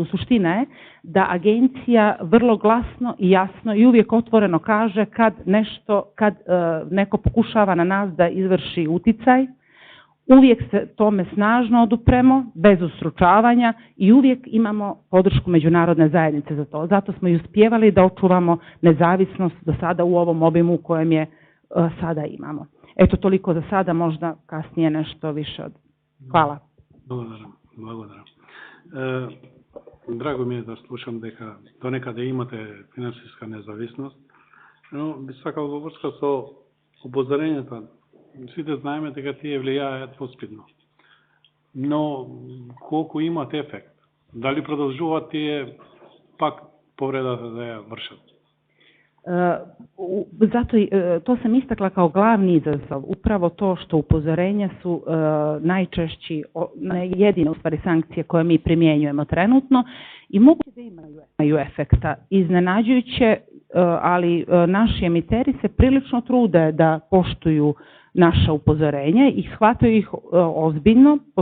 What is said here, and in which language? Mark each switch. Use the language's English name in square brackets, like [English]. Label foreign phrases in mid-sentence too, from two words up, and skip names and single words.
[Bosnian] Suština je da agencija vrlo glasno i jasno i uvijek otvoreno kaže kad neko pokušava na nas da izvrši uticaj, uvijek se tome snažno odupremo, bez ustručavanja i uvijek imamo podršku međunarodne zajednice za to. Zato smo i uspijevali da očuvamo nezavisnost do sada u ovom obimu u kojem je sada imamo. Eto, toliko za sada, možda kasnije nešto više od... Hvala. [Macedonian] Благодарам. Драго ми е да слушам дека донекаде имате финансиска независност, но би сакал во врска со упозорењата. Сите знаеме дека тие влијаат поспидно. Но колку имат ефект? Дали продолжуваат тие пак повредата да ја вршат? [Bosnian] Zato to sam istakla kao glavni izazov, upravo to što upozorenja su najčešći, jedine u stvari sankcije koje mi primjenjujemo trenutno i moguće da imaju efekta. Iznenađujuće, ali naši emiteri se prilično trude da poštuju naša upozorenja i shvataju ih ozbiljno.